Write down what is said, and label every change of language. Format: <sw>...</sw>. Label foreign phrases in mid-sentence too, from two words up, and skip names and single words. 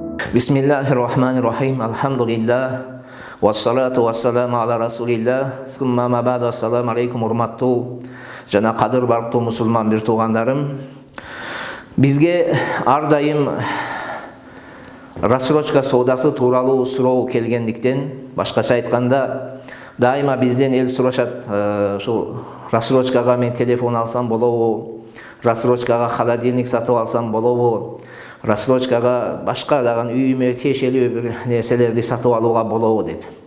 <ar>بسم الله الرحمن الرحيم. Alhamdulillah. والصلاة والسلام على رسول الله. ثم ما بعد. السلام عليكم</ar> <ky>урматтуу жана кадыр бартуу мусулман бир туугандарым. Бизге ар дайым рассрочка соодасы тууралуу суроо келгендиктен, башкача айтканда, дайыма бизден эл сурашат, ушул рассрочкага мен телефон алсам болобу, рассрочкага холодильник сатып алсам болобу, рассрочкага башка дагы үйүмө тиешелүү бир нерселерди сатып алууга болобу деп.</ky>